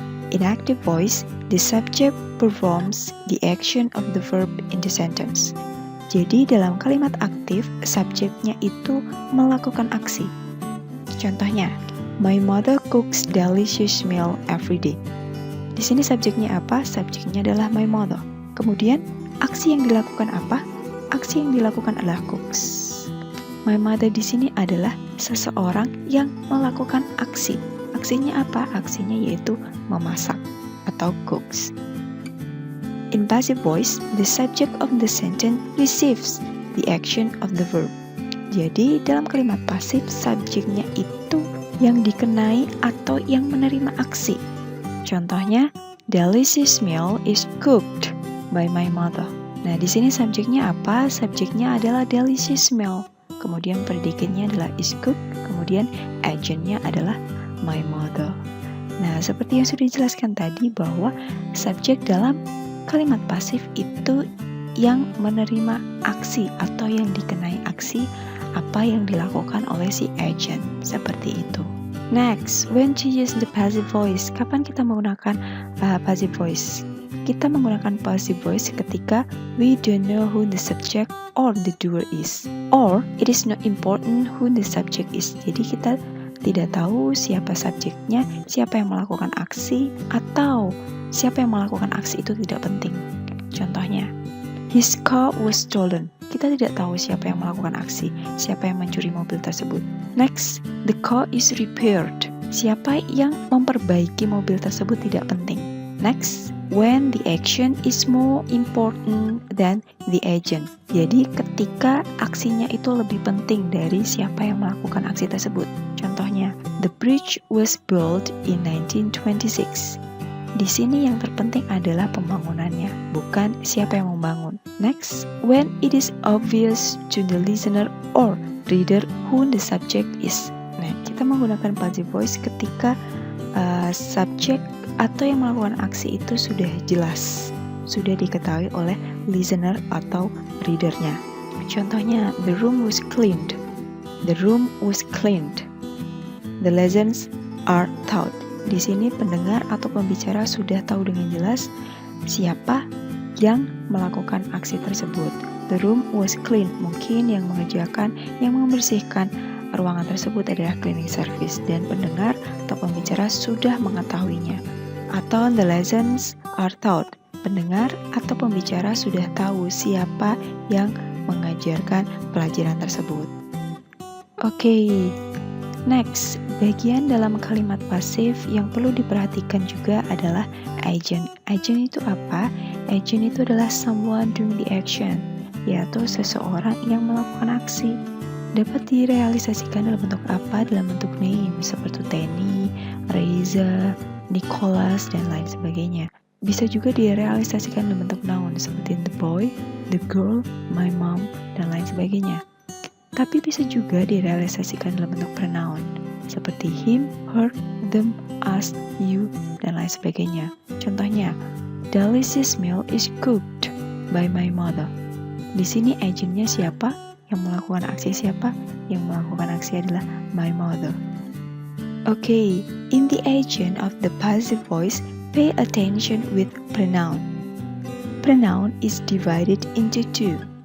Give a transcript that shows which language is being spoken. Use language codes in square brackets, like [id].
[en] In active voice, the subject performs the action of the verb in the sentence. [id] Jadi dalam kalimat aktif, subjeknya itu melakukan aksi. [en] Contohnya, my mother cooks delicious meal every day. [id] Di sini subjeknya apa? Subjeknya adalah my mother. Kemudian, aksi yang dilakukan apa? Aksi yang dilakukan adalah cooks. My mother di sini adalah seseorang yang melakukan aksi. Aksinya apa? Aksinya yaitu memasak atau cooks. [en] In passive voice, the subject of the sentence receives the action of the verb. [id] Jadi, dalam kalimat pasif, subjeknya itu yang dikenai atau yang menerima aksi. [en] Contohnya, delicious meal is cooked by my mother. [id] Nah, di sini subjeknya apa? Subjeknya adalah delicious meal. Kemudian predikatnya adalah is cooked. Kemudian agentnya adalah my mother. Nah, seperti yang sudah dijelaskan tadi bahwa subjek dalam kalimat pasif itu yang menerima aksi atau yang dikenai aksi apa yang dilakukan oleh si agent, seperti itu. [en] Next, when to use the passive voice. [id] Kapan kita menggunakan passive voice? Kita menggunakan passive voice ketika [en] we don't know who the subject or the doer is, or it is not important who the subject is. [id] Jadi kita tidak tahu siapa subjeknya, siapa yang melakukan aksi, atau siapa yang melakukan aksi itu tidak penting. [en] Contohnya, his car was stolen. [id] Kita tidak tahu siapa yang melakukan aksi, siapa yang mencuri mobil tersebut. [en] Next, the car is repaired. [id] Siapa yang memperbaiki mobil tersebut tidak penting. [en] Next, when the action is more important than the agent. [id] Jadi ketika aksinya itu lebih penting dari siapa yang melakukan aksi tersebut. [en] Contohnya, the bridge was built in 1926. [id] Di sini yang terpenting adalah pembangunannya, bukan siapa yang membangun. [en] Next, when it is obvious to the listener or reader who the subject is. [id] Nah, kita menggunakan passive voice ketika subjek atau yang melakukan aksi itu sudah jelas, sudah diketahui oleh listener atau readernya. [en] Contohnya, the room was cleaned. The room was cleaned. The lessons are taught. [id] Di sini pendengar atau pembicara sudah tahu dengan jelas siapa yang melakukan aksi tersebut. [en] The room was clean. [id] Mungkin yang mengerjakan, yang membersihkan ruangan tersebut adalah cleaning service, dan pendengar atau pembicara sudah mengetahuinya. [en] Atau the lessons are taught. [id] Pendengar atau pembicara sudah tahu siapa yang mengajarkan pelajaran tersebut. Oke. Next, bagian dalam kalimat pasif yang perlu diperhatikan juga adalah agent. Agent itu apa? Agent itu adalah [en] someone doing the action, [id] yaitu seseorang yang melakukan aksi. Dapat direalisasikan dalam bentuk apa? Dalam bentuk name, seperti Tenny, Reza, Nicholas, dan lain sebagainya. Bisa juga direalisasikan dalam bentuk noun, seperti the boy, the girl, my mom, dan lain sebagainya. Tapi bisa juga direalisasikan dalam bentuk pronoun, seperti him, her, them, us, you, dan lain sebagainya. [en] Contohnya, delicious meal is cooked by my mother. [id] Di sini agentnya siapa? Yang melakukan aksi siapa? Yang melakukan aksi adalah my mother. [en] Okay, in the agent of the passive voice, pay attention with pronoun. Pronoun is divided into two.